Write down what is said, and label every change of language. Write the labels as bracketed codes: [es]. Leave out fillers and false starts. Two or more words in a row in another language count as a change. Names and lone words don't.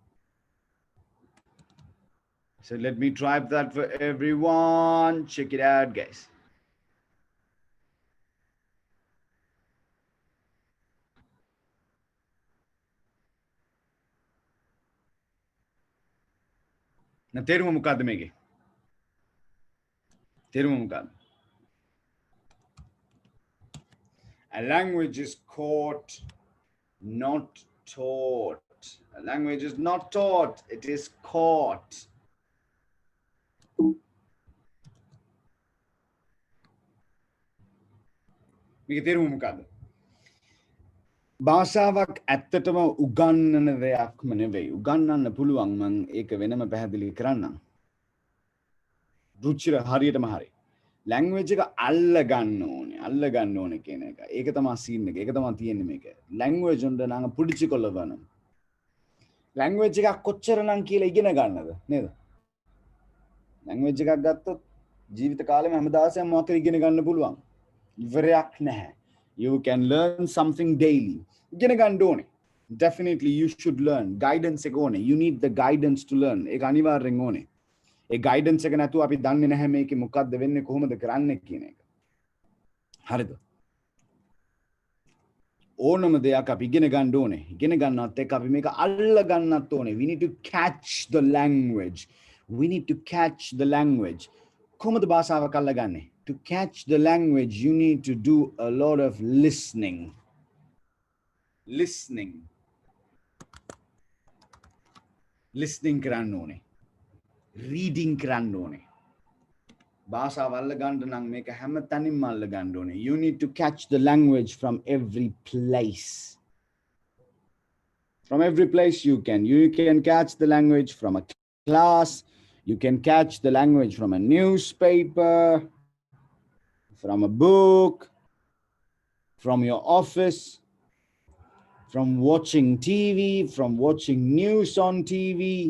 [en] So let me type that for everyone. Check it out, guys. Now, [si] තේරුම මොකක්ද මේකේ? තේරුම මොකක්ද? [en] A language is caught, not taught. A language is not taught, it is caught. [si] මේකේ තේරුම මොකක්ද? භාෂාවක් ඇත්තටම උගන්නන දෙයක්ම නෙවෙයි. උගන්නන්න පුළුවන් මං ඒක වෙනම පැහැදිලි කරන්නම්. රුචිර හරියටම හරි. ලැන්ග්වේජ් එක අල්ල ගන්න ඕනේ කියන එක. ඒක තමයි සීන් එක. ඒක තමයි තියෙන්නේ මේක. ලැන්ග්වේජ් උන්ට නම් පුඩිචිකොල්ල වන. ලැන්ග්වේජ් එකක් කොච්චරනම් කියලා ඉගෙන ගන්නද නේද? ලැන්ග්වේජ් එකක් ගත්තොත් ජීවිත කාලෙම හැමදාසෙම මොකක් හරි ඉගෙන ගන්න පුළුවන්. ඉවරයක් නැහැ. [en] You can learn something daily. [si] ඉගෙන ගන්න ඕනේ. [en] Definitely you should learn. [si] Guidance එක ඕනේ. [en] You need the guidance to learn. [si] ඒක අනිවාර්යෙන් ඕනේ. ඒ guidance එක නැතුව අපි දන්නේ නැහැ මේකේ මොකක්ද වෙන්නේ කොහොමද කරන්නේ කියන එක. හරිද? ඕනම දෙයක් අපි ඉගෙන ගන්න ඕනේ. ඉගෙන ගන්නත් එක්ක අපි මේක අල්ල ගන්නත් ඕනේ. [en] We need to catch the language. We need to catch the language. [si] කොහොමද භාෂාවක් අල්ලගන්නේ? [en] To catch the language, you need to do a lot of listening. [si] Listening කරන්න ඕනේ. Reading කරන්න ඕනේ. භාෂාව අල්ල ගන්න නම් මේක හැම තැනින්ම අල්ල ගන්න ඕනේ. [en] You need to catch the language from every place. From every place you can. You can catch the language from a class. You can catch the language from a newspaper, from a book, from your office, from watching TV, from watching news on TV,